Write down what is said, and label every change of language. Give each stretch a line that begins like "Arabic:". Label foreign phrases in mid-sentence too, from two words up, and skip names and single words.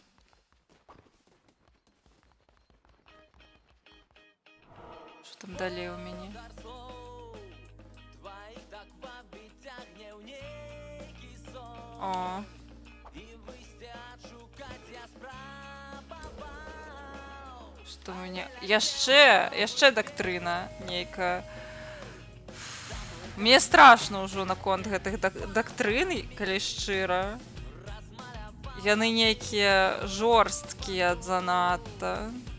Russian: Что там далее у меня? О. Что у меня?
Belarusian: Яшчэ дактрына нейкая. Мне страшно ўжо наконт гэтых дактрын, калі шчыра. Яны нейкія жорсткія занадта.